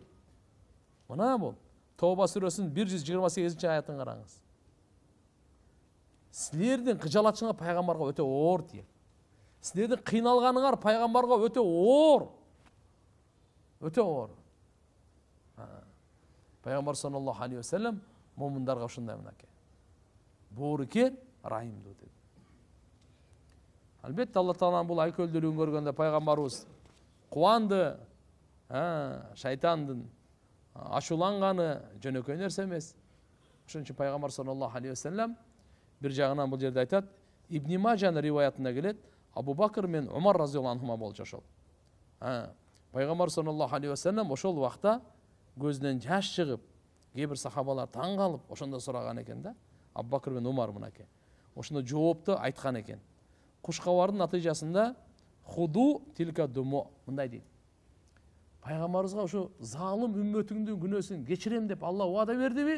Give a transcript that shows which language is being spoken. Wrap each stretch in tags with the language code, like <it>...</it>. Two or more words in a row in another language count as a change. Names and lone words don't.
<ky>Мына бул Тоба сүрөсүнүн 128-аятын караңыз. Силердин кыжалатчыңар пайгамбарга өтө оор тиет. Силердин кыйналганыңар пайгамбарга өтө оор. Өтө оор. Пайгамбар</ky> <ar>صلى الله عليه وسلم</ar> <ky>момундарга ушундай мынакей. Боорукер, райымдуу деди. Албетте Алла Тааланын бул айкөлдүүлүгүн көргөндө пайгамбарыбыз кубанды. Шайтандын ашуланганы жөнөкөй нерсе эмес. Ошон үчүн пайгамбар</ky> <ar>صلى الله عليه وسلم</ar> <ky>бир жагынан бул жерде айтат, Ибн Мажанын риваятында келет, Абу Бакр мен Умар</ky> <ar>رضي الله عنهما</ar> <ky>болчу ошол. Пайгамбар</ky> <ar>صلى الله عليه وسلم</ar> <ky>ошол убакта көзүнөн жаш чыгып, кээ бир сахабалар таң калып, ошондо сураган экен да. Абу Бакр мен Умар мынакей. Ошондо жоопту айткан экен. Куш кабардын натыйжасында худу тилка думо, мындай дейт. пайгамбарыбызга ошо залым үммөтүңдүн күнөөсүн кечирем деп Алла убада бердиби?</ky>